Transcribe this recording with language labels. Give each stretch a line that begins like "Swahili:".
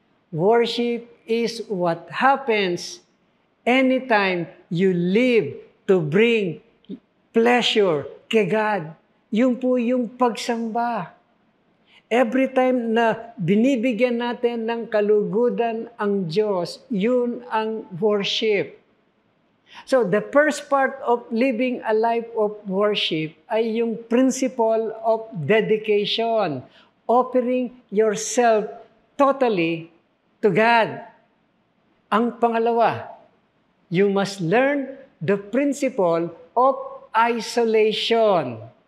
English: Worship is what happens anytime you live to bring pleasure kay God.
Filipino: Yun po yung pagsamba.
English: Every time
Filipino: na binibigyan natin ng kalugudan ang Diyos, yun ang worship.
English: So, the first part of living a life of worship
Filipino: ay yung
English: principle of dedication, offering yourself totally to God.
Filipino: Ang pangalawa,
English: you must learn the principle of isolation.